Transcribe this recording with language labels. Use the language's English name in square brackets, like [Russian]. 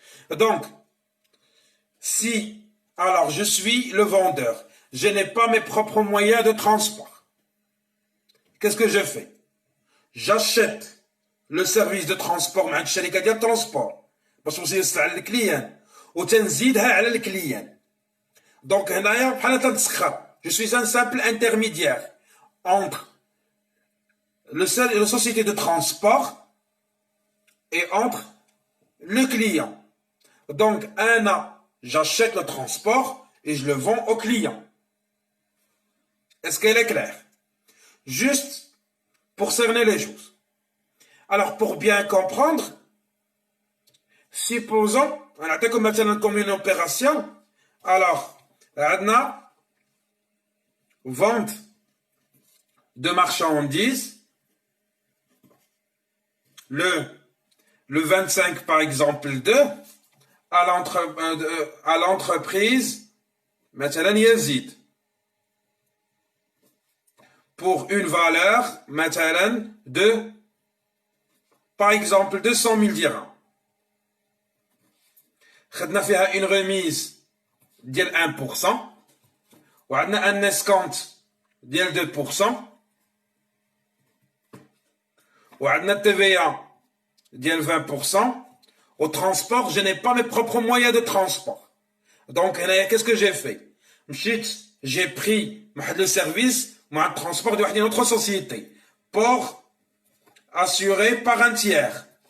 [French] Donc, si, alors, je suis le vendeur, je n'ai pas mes propres moyens de transport. Qu'est-ce que je fais? J'achète le service de transport [Arabic] مع الشركة ديال الترونسبور باش نوصل على الكليان وتنزيدها على الكليان. Donc هنايا بحال تنسخر. [French] Je suis un simple intermédiaire entre la société de transport et entre le client. Donc j'achète le transport et je le vends au client. Est-ce qu'elle est claire? Juste pour cerner les choses. Alors, pour bien comprendre, supposons, on a comme une opération, alors, on a vente de marchandises, le 25 par exemple 2, à l'entreprise, مثلا يزيد, pour une valeur, مثلا de, par exemple, 200 000 dirhams. [Arabic] خدنا فيها [French] une remise [Arabic] ديال 1%, وعندنا [French] un escompte [Arabic] ديال 2%, وعندنا TVA ديال 20%. [French] Au transport, je n'ai pas mes propres moyens de transport. Donc, qu'est-ce que j'ai fait? J'ai pris le service, le transport d'une autre société pour assurer par un tiers.